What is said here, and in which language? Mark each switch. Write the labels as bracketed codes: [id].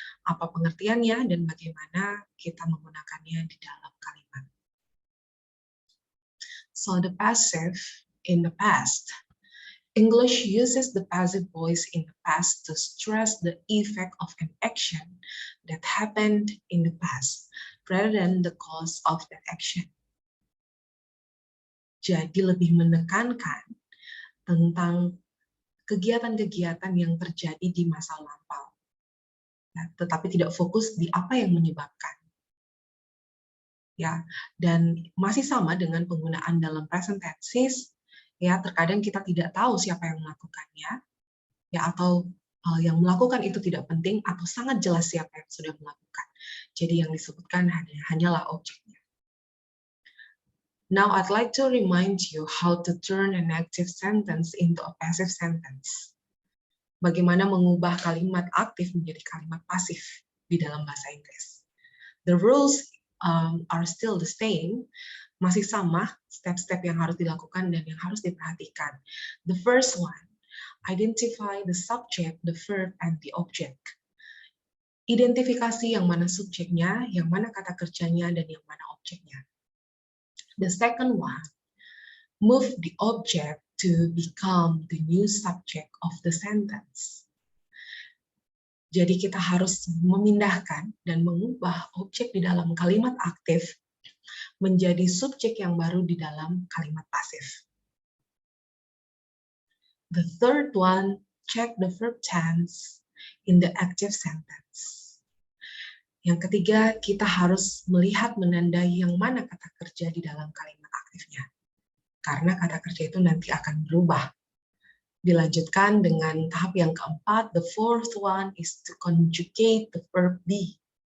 [id] Apa pengertiannya dan bagaimana kita menggunakannya di dalam kalimat. [en] So the passive in the past. English uses the passive voice in the past to stress the effect of an action that happened in the past rather than the cause of that action. [id] Jadi lebih menekankan tentang kegiatan-kegiatan yang terjadi di masa lampau, ya, tetapi tidak fokus di apa yang menyebabkan. Ya, dan masih sama dengan penggunaan dalam present tenses. Ya, terkadang kita tidak tahu siapa yang melakukannya, ya, atau yang melakukan itu tidak penting atau sangat jelas siapa yang sudah melakukan. Jadi yang disebutkan hanyalah objeknya. [en] Now, I'd like to remind you how to turn an active sentence into a passive sentence. [id] Bagaimana mengubah kalimat aktif menjadi kalimat pasif di dalam bahasa Inggris. [en] The rules are still the same, [id] masih sama step-step yang harus dilakukan dan yang harus diperhatikan. [en] The first one, identify the subject, the verb, and the object. [id] Identifikasi yang mana subjeknya, yang mana kata kerjanya, dan yang mana objeknya. [en] The second one, move the object to become the new subject of the sentence. [id] Jadi kita harus memindahkan dan mengubah objek di dalam kalimat aktif menjadi subjek yang baru di dalam kalimat pasif. [en] The third one, check the verb tense in the active sentence. [id] Yang ketiga, kita harus melihat menandai yang mana kata kerja di dalam kalimat aktifnya. Karena kata kerja itu nanti akan berubah. Dilanjutkan dengan tahap yang keempat, [en] the fourth one is to conjugate the verb be.